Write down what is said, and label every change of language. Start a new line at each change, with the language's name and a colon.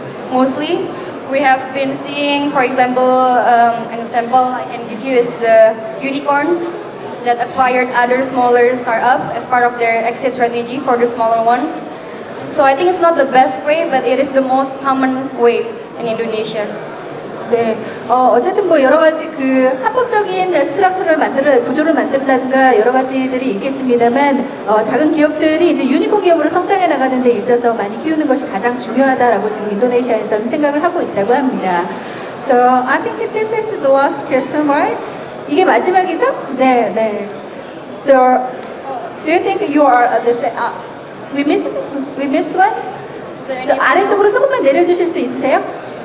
English: Mostly, we have been seeing, for example, an example I can give you is the unicorns that acquired other smaller startups as part of their exit strategy for the smaller ones. So I think it's not the best way, but it is the most common way in Indonesia.
Korean: 네, 어쨌든 뭐 여러 가지 그 합법적인 스트럭처를 구조를 만든다든가 여러 가지들이 있겠습니다만, 작은 기업들이 이제 유니콘 기업으로 성장해 나가는 데 있어서 많이 키우는 것이 가장 중요하다라고 지금 인도네시아에서는 생각을 하고 있다고 합니다.
English: So I think this is the last question, right?
Korean: 이게 마지막이죠? 네, 네.
English: So do you think you are we missed one? Is there
Korean: 저
English: any
Korean: 아래쪽으로 조금만 내려주실 수 있으세요?